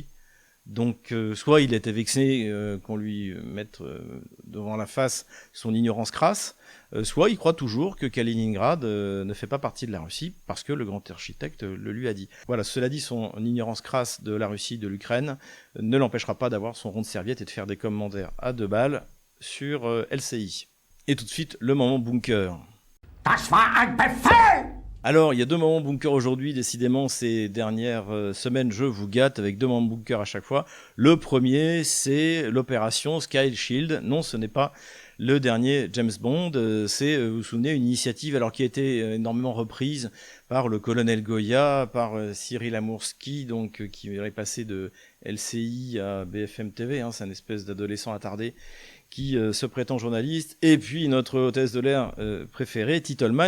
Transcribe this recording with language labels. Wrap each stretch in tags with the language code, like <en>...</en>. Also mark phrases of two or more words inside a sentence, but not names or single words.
<fr>Donc, soit il était vexé qu'on lui mette devant la face son ignorance crasse, soit il croit toujours que Kaliningrad ne fait pas partie de la Russie parce que le grand architecte le lui a dit. Voilà, cela dit, son ignorance crasse de la Russie, de l'Ukraine, ne l'empêchera pas d'avoir son rond de serviette et de faire des commentaires à 2 balles sur LCI. Et tout de suite, le moment bunker.</fr> <de>Das war ein Befehl!</de> <fr>Alors, il y a 2 moments bunker aujourd'hui, décidément, ces dernières semaines, je vous gâte avec 2 moments bunker à chaque fois. Le premier, c'est l'opération Sky Shield. Non, ce n'est pas le dernier James Bond, c'est, vous vous souvenez, une initiative alors qui a été énormément reprise par le colonel Goya, par Cyril Amourski, donc qui est passé de LCI à BFM TV, hein, c'est un espèce d'adolescent attardé qui se prétend journaliste, et puis notre hôtesse de l'air préférée, Titelman.</fr>